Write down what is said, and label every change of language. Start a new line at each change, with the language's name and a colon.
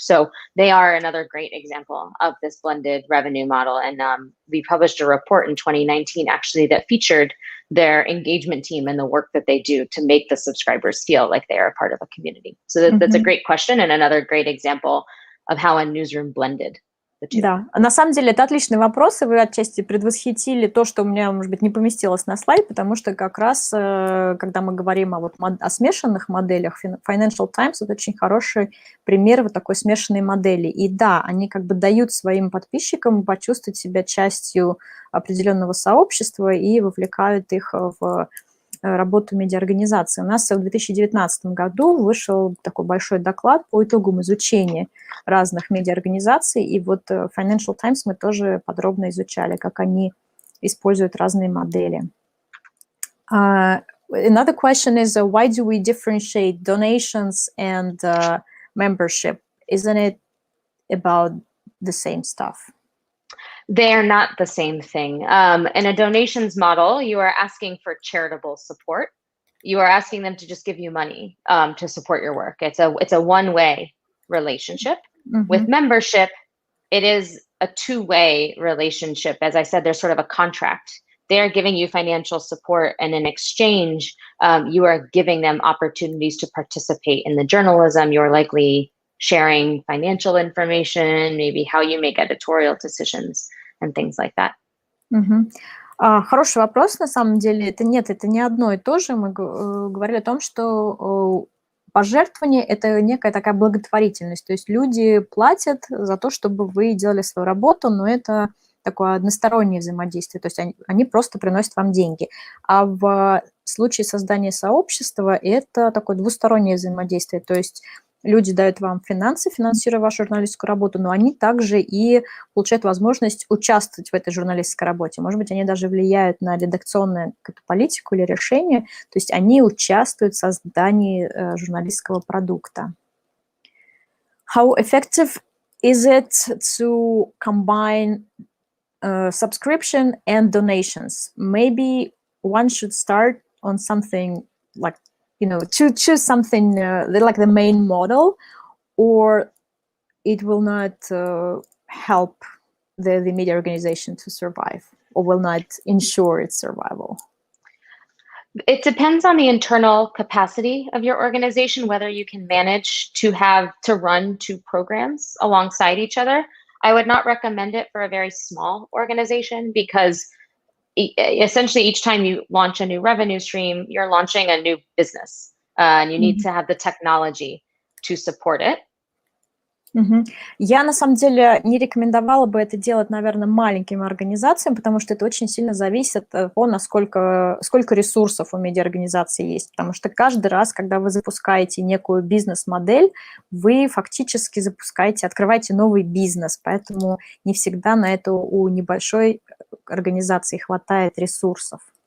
English: So they are another great example of this blended revenue model. And we published a report in 2019 actually that featured their engagement team and the work that they do to make the subscribers feel like they are a part of a community. So that's a great question and another great example of how a newsroom blended.
Russian: Да, на самом деле это отличный вопрос, и вы отчасти предвосхитили то, что у меня, может быть, не поместилось на слайд, потому что как раз, когда мы говорим о смешанных моделях, Financial Times – это очень хороший пример вот такой смешанной модели. И да, они как бы дают своим подписчикам почувствовать себя частью определенного сообщества и вовлекают их в работу медиаорганизации. У нас в 2019 году вышел такой большой доклад по итогам изучения разных медиаорганизаций, и вот Financial Times мы тоже подробно изучали, как они используют разные модели.
English: Another question is, why do we differentiate donations and membership? Isn't it about the same stuff? They are not the same thing. In a donations model, you are asking for charitable support. You are asking them to just give you money to support your work. It's a one-way relationship. With membership, it is a two-way relationship. As I said, there's sort of a contract. They're giving you financial support, and in exchange, you are giving them opportunities to participate in the journalism. You're likely sharing financial information, maybe how you make editorial decisions and things like that.
Russian: Хороший вопрос, на самом деле. Это не одно и то же. Мы говорили о том, что пожертвование – это некая такая благотворительность. То есть люди платят за то, чтобы вы делали свою работу, но это такое одностороннее взаимодействие. То есть они просто приносят вам деньги. А в случае создания сообщества это такое двустороннее взаимодействие. То есть люди дают вам финансы, финансируя вашу журналистскую работу, но они также и получают возможность участвовать в этой журналистской работе. Может быть, они даже влияют на редакционную политику или решение, то есть они участвуют в создании журналистского продукта.
English: How effective is it to combine subscription and donations? Maybe one should start on something like to choose something like the main model, or it will not help the media organization to survive, or will not ensure its survival? It depends on the internal capacity of your organization, whether you can manage to run two programs alongside each other. I would not recommend it for a very small organization, because essentially each time you launch a new revenue stream, you're launching a new business, and you need to have the technology to support it.
Russian: Я, на самом деле, не рекомендовала бы это делать, наверное, маленьким организациям, потому что это очень сильно зависит от того, сколько ресурсов у медиаорганизации есть. Потому что каждый раз, когда вы запускаете некую бизнес-модель, вы фактически открываете новый бизнес, поэтому не всегда на это у небольшой организации хватает ресурсов.